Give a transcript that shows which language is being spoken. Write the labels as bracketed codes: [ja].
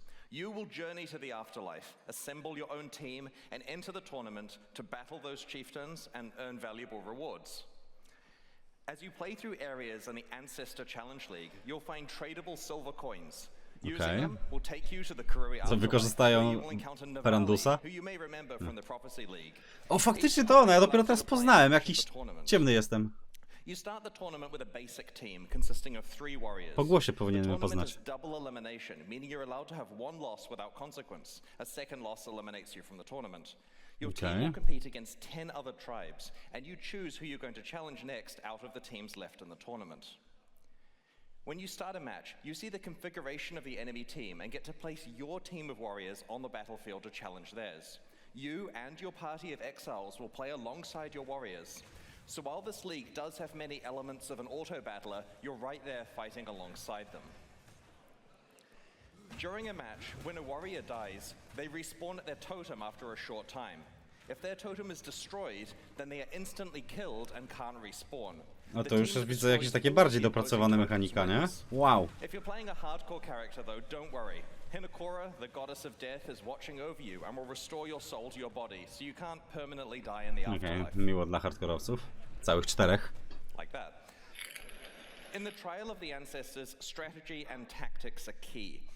[en] You will journey to the afterlife, assemble your own team, and enter the tournament to battle those chieftains and earn valuable rewards. As you play through areas in the Ancestor Challenge League, you'll find tradable silver coins. Using them will take you to the Kurui [pl] Co, wykorzystają Perandusa? [en] who you may remember from the Prophecy League. [pl] O, faktycznie to ona, ja dopiero teraz poznałem, jakiś ciemny jestem. [en] You start the tournament with a basic team consisting of 3 warriors. [pl] Po głosie powinienem ją [en] The tournament [pl] poznać. [en] is double elimination, meaning you're allowed to have one loss without consequence. A second loss eliminates you from the tournament. Your team will compete against 10 other tribes, and you choose who you're going to challenge next out of the teams left in the tournament. When you start a match, you see the configuration of the enemy team and get to place your team of warriors on the battlefield to challenge theirs. You and your party of exiles will play alongside your warriors. So while this league does have many elements of an auto-battler, you're right there fighting alongside them. During a match, when a warrior dies, they respawn at their totem after a short time. If their totem is destroyed, then they are instantly killed and can't respawn. [pl] No to już widzę jakieś takie bardziej dopracowane mechanika, nie? Wow. [en] If you're playing a hardcore character though, don't worry. Hinekora, the goddess of death, is watching over you and will restore your soul to your body, so you can't permanently die in the afterlife. [pl] Miło dla hardkorowców. Całych 4. [en] Like that. In the Trial of the Ancestors, strategy and tactics are key.